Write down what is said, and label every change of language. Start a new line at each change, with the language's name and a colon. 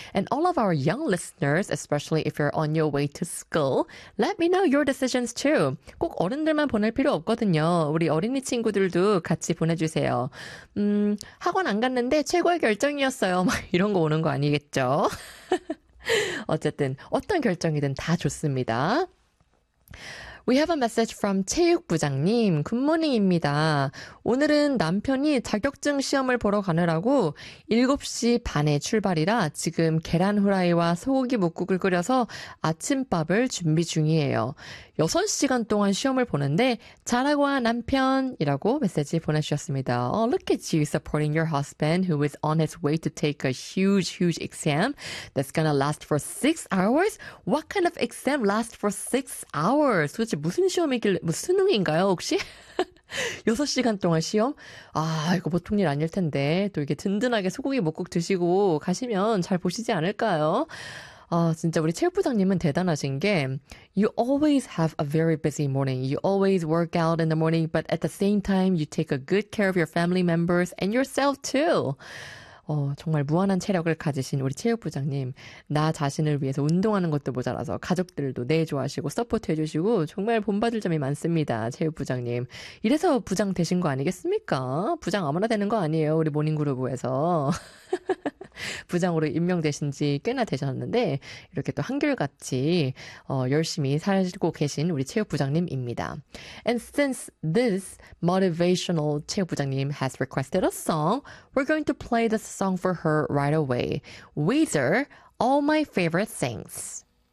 English: And all of our young listeners, especially if you're on your way to school, let me know your decisions too.
Korean: 꼭 어른들만 보낼 필요 없거든요. 우리 어린이 친구들도 같이 보내주세요. 학원 안 갔는데 최고의 결정이었어요. 막 이런 거 오는 거 아니겠죠? 어쨌든 어떤 결정이든 다 좋습니다.
English: We have a message from 체육부장님.
Korean: 굿모닝입니다. 오늘은 남편이 자격증 시험을 보러 가느라고 7시 반에 출발이라 지금 계란후라이와 소고기 뭇국을 끓여서 아침밥을 준비 중이에요. 6시간 동안 시험을 보는데 잘하고 와 남편이라고 메시지 보내주셨습니다.
English: Oh, look at you supporting your husband who is on his way to take a huge, huge exam that's gonna last for 6 hours? What kind of exam lasts for 6 hours?
Korean: 도대체 무슨 시험이길래, 뭐 수능인가요, 혹시? 6시간 동안 시험? 아, 이거 보통 일 아닐 텐데. 또 이게 든든하게 소고기 뭇국 드시고 가시면 잘 보시지 않을까요? 아, 진짜 우리 체육부장님은 대단하신 게,
English: You always have a very busy morning. You always work out in the morning, but at the same time, you take a good care of your family members and yourself too.
Korean: 정말 무한한 체력을 가지신 우리 체육부장님. 나 자신을 위해서 운동하는 것도 모자라서 가족들도 네 좋아하시고 서포트 해주시고 정말 본받을 점이 많습니다. 체육부장님. 이래서 부장 되신 거 아니겠습니까? 부장 아무나 되는 거 아니에요. 우리 모닝그루브에서. 부장으로 임명되신 지 꽤나 되셨는데, 이렇게 또 한결같이, 열심히 살고 계신 우리 체육부장님입니다.
English: And since this motivational 체육부장님 has requested a song, we're going to play this song for her right away. Weezer, All My Favorite Things.